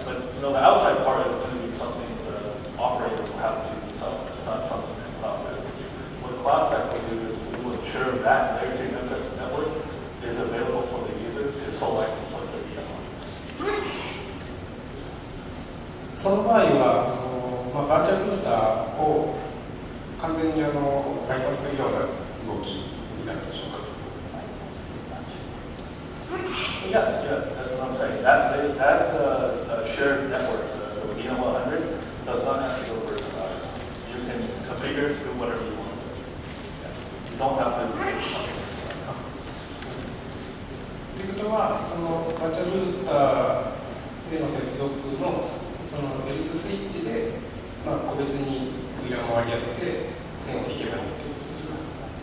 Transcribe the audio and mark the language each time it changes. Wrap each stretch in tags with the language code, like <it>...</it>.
<en>But the outside part is going to be something the operator will have to do themselves. It's not something that CloudStack will do. What CloudStack will do is we will ensure that layer 2 network is available for the user to select what their VM on.</en> <ja>その場合はバーチャルルーターを完全にバイパスするような動きになるでしょうか。</ja> <en>Yes, yeah, that's what I'm saying. That shared network, the VLAN 100, does not have to go virtualized. You can configure, do whatever you want. You don't have to.</en> <ja>ということは、そのバーチャルルーターでの接続のその L2 スイッチで、個別に VLAN を割り当てて線を引けばいいということですか。</ja>